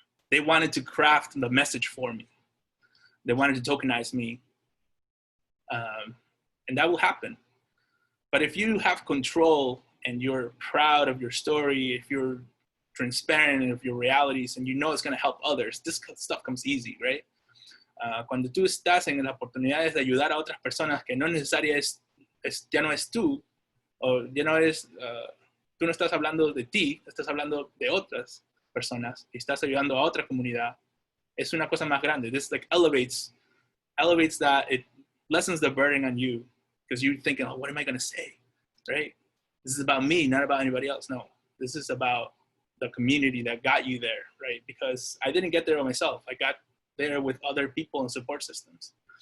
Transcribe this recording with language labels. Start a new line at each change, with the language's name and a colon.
English: They wanted to craft the message for me. They wanted to tokenize me. And that will happen. But if you have control and you're proud of your story, if you're transparent of your realities and you know it's going to help others, this stuff comes easy, right?
Spanish: Cuando tú estás en las oportunidades de ayudar a otras personas que no necesariamente ya no es tú, o ya no eres, tú no estás hablando de ti, estás hablando de otras personas y estás ayudando a otra comunidad, es una cosa más grande.
English: This like elevates that, it lessens the burden on you because you're thinking, oh, what am I going to say, right? This is about me, not about anybody else. No, this is about the community that got you there, right? Because I didn't get there by myself. I got there with other people and support systems.